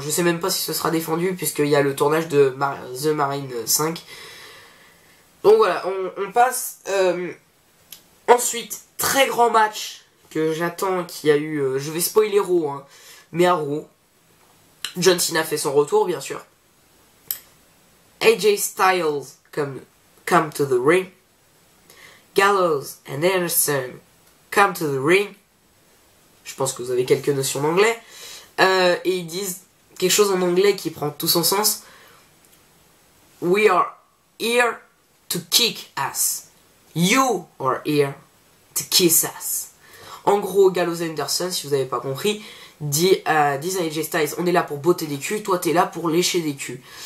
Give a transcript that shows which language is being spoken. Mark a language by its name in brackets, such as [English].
[French] Je sais même pas si ce sera défendu puisqu'il y a le tournage de The Marine 5. Donc voilà, on passe. Ensuite, très grand match que j'attends, qu'il y a eu... je vais spoiler Raw, hein, mais à Raw, John Cena fait son retour, bien sûr. [English] AJ Styles come to the ring. Gallows and Anderson come to the ring. [French] Je pense que vous avez quelques notions d'anglais. Et ils disent quelque chose en anglais qui prend tout son sens. [English] We are here to kick ass. You are here to kiss ass. [French] En gros, Gallows et Anderson, si vous n'avez pas compris, disent à AJ Styles, on est là pour botter des culs, toi t'es là pour lécher des culs.